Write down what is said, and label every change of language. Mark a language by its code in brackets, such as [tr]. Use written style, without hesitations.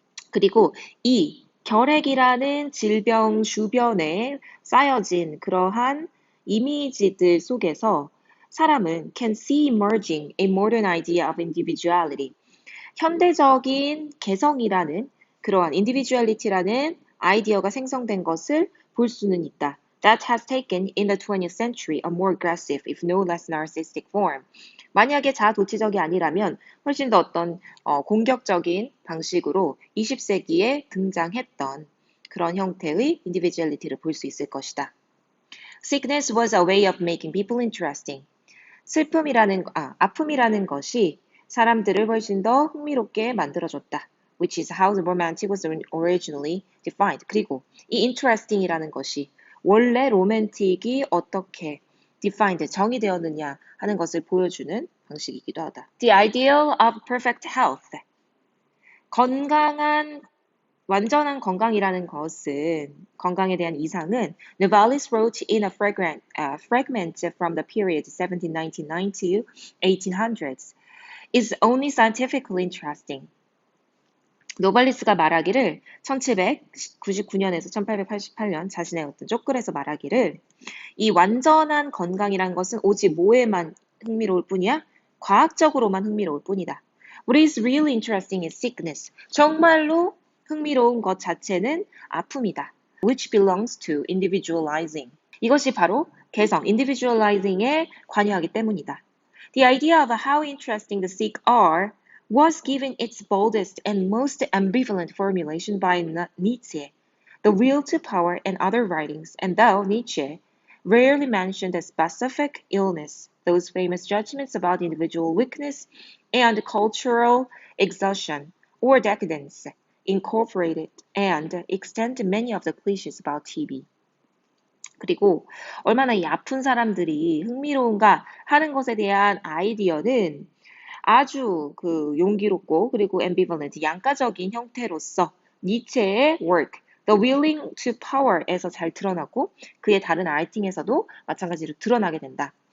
[ko] 그리고 이 결핵이라는 질병 주변에 쌓여진 그러한 이미지들 속에서 사람은 [en] can see emerging a modern idea of individuality, [ko] 현대적인 개성이라는 그러한 individuality라는 아이디어가 생성된 것을 볼 수는 있다. [en] That has taken in the 20th century a more aggressive, if no less narcissistic form. [ko] 만약에 자아도취적이 아니라면 훨씬 더 어떤 공격적인 방식으로 20세기에 등장했던 그런 형태의 individuality를 볼 수 있을 것이다. [en] Sickness was a way of making people interesting. [ko] 아픔이라는 것이 사람들을 훨씬 더 흥미롭게 만들어줬다. [en] Which is how the romantic was originally defined. [ko] 그리고 이 interesting이라는 것이 원래 로맨틱이 어떻게 defined, 정의되었느냐 하는 것을 보여주는 방식이기도 하다. [en] The ideal of perfect health. [ko] 완전한 건강이라는 것은, 건강에 대한 이상은 [en] Novalis wrote in a fragment from the period 1799 to 1800s is only scientifically interesting. [ko] 노발리스가 말하기를 1799년에서 1888년 자신의 어떤 쪽글에서 말하기를 이 완전한 건강이란 것은 오직 뭐에만 흥미로울 뿐이야? 과학적으로만 흥미로울 뿐이다. [en] What is really interesting is sickness. [ko] 정말로 흥미로운 것 자체는 아픔이다. [en] Which belongs to individualizing. [ko] 이것이 바로 개성, individualizing에 관여하기 때문이다. [en] The idea of how interesting the sick are was given its boldest and most ambivalent formulation by Nietzsche, The Will to Power and other writings, and though Nietzsche rarely mentioned a specific illness, those famous judgments about individual weakness and cultural exhaustion or decadence incorporated and extend many of the cliches about TB. [ko] 그리고 얼마나 이 아픈 사람들이 흥미로운가 하는 것에 대한 아이디어는 아주 용기롭고 그리고 ambivalent, 양가적인 형태로서 니체의 work, The Willing to Power에서 잘 드러나고 그의 다른 라이팅에서도 마찬가지로 드러나게 된다.